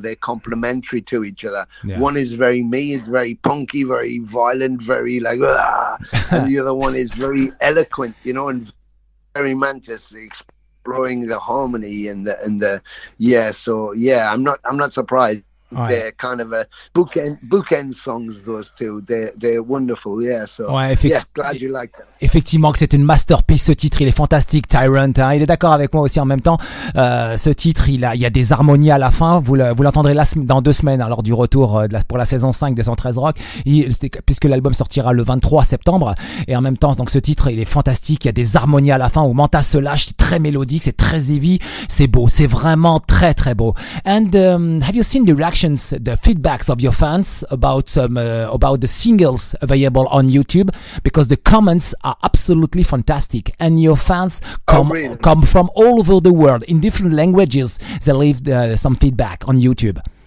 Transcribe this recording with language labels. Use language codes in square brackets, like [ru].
[en] They're complementary to each other. Yeah. One is very me, it's very punky, very violent, very like, and the other one is very eloquent, and very Mantas, exploring the harmony and the So I'm not surprised. Ouais. They're kind of a bookend songs, those two. They're wonderful, yeah. So [fr] ouais, [en] glad you like that. [fr] Effectivement que c'est une masterpiece, ce titre, il est fantastique, Tyrant. Il est d'accord avec moi aussi en même temps. Ce titre, il y a des harmonies à la fin. Vous l'entendrez dans 2 semaines, lors du retour pour la saison 5 de 113 Rock, puisque l'album sortira le 23 septembre. Et en même temps, donc ce titre, il est fantastique. Il y a des harmonies à la fin où Mantas se lâche. C'est très mélodique, c'est très heavy, c'est beau, c'est vraiment très très beau. [en] And have you seen the reactions, the feedbacks of your fans about the singles available on YouTube? Because the comments are absolutely fantastic, and your fans come from all over the world in different languages. They leave some feedback on YouTube.